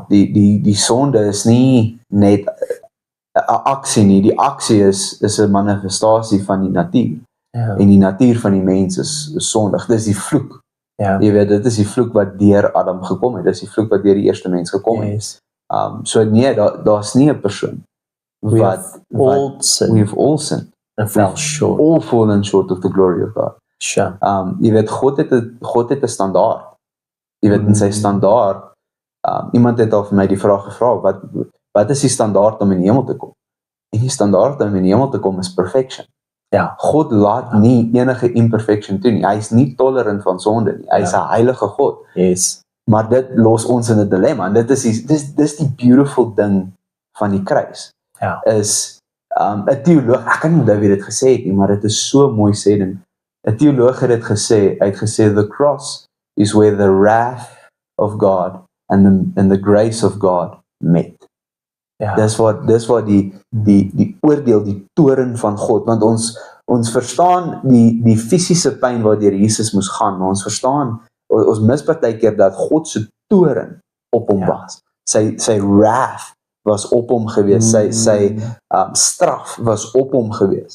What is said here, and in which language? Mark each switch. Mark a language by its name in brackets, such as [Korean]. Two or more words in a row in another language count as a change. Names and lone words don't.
[Afrikaans] Die sonde is nie net 'n aksie nie, die aksie is 'n manifestasie van die natuur. Ja. En die natuur van die mens is sondig. Dis die vloek. Ja. Jy weet, dit is die vloek wat deur Adam gekom het. Dis die vloek wat deur die eerste mens gekom het. So nee, daar's nie 'n persoon wat [English] we've all sinned and fell short. All fallen short of the glory of God. Sure. [Afrikaans] Jy weet, God het 'n standaard. Jy weet, in sy standaard, iemand het al vir my die vraag gevra, wat is die standaard om in die hemel te kom? En die standaard om in die hemel te kom is perfection. Ja. God laat nie enige imperfection toe nie. Hy is nie tolerant van sonde nie. Hy is 'n heilige God. [English] Yes. [Afrikaans] Maar dit los ons in 'n dilemma. En dit is die beautiful ding van die kruis. Ja. Is 'n teoloog, ek kan nie onthou wie dit gesê het nie, maar dit is so mooi sê ding. 'n teoloog het dit gesê, hy het gesê [English] the cross is where the wrath of God and the grace of God met. [Afrikaans] Ja. Dis wat die oordeel, die toorn van God, want ons verstaan die fisiese pyn waardeur Jesus moes gaan, maar ons verstaan, ons mis partykeer dat God se toorn op hom was. Sy wrath was op hom gewees, sy straf was op hom gewees.